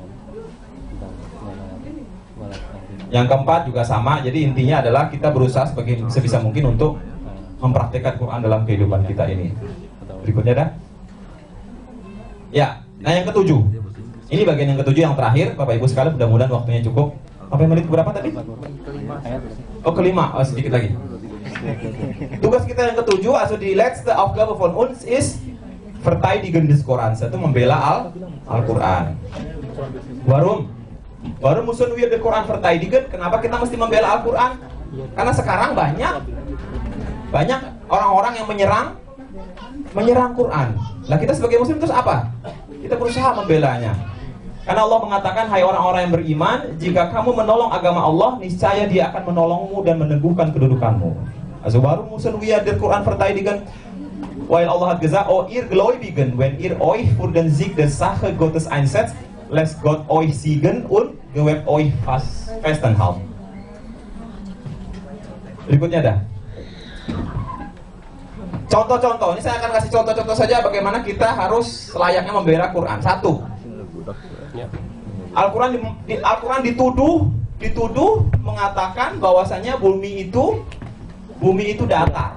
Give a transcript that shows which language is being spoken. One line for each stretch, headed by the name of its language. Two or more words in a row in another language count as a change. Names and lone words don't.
Indonesian: Yang keempat juga sama, jadi intinya adalah kita berusaha sebisa mungkin untuk mempraktikkan Quran dalam kehidupan kita ini. Berikutnya dah. Ya, nah yang ketujuh. Ini bagian yang ketujuh yang terakhir, Bapak Ibu sekalian, mudah-mudahan waktunya cukup. Sampai menit berapa tadi? Kelima, sedikit lagi. Tugas kita yang ketujuh,
German: also die letzte Aufgabe von uns ist verteidigen des Korans,
Indonesian: itu membela Al-Quran.
German: Warum müssen wir den Quran verteidigen?
Indonesian: Kenapa kita mesti membela Al-Quran? Karena sekarang banyak orang-orang yang menyerang Quran. Nah kita sebagai muslim terus apa? Kita berusaha membelanya. Karena Allah mengatakan, hai orang-orang yang beriman, jika kamu menolong agama Allah, niscaya Dia akan menolongmu dan meneguhkan kedudukanmu.
German: Also warum müssen wir den Quran verteidigen? Weil Allah hat gesagt, oh ihr Gläubigen, wenn ihr euch für den Sieg der Sache Gottes einsetzt, lässt Gott euch siegen und gewährt euch festhalten.
Indonesian: Berikutnya dah. Contoh-contoh, ini saya akan kasih contoh-contoh saja bagaimana kita harus selayaknya membela Quran. Satu, Al-Quran dituduh mengatakan bahwasanya bumi itu datar.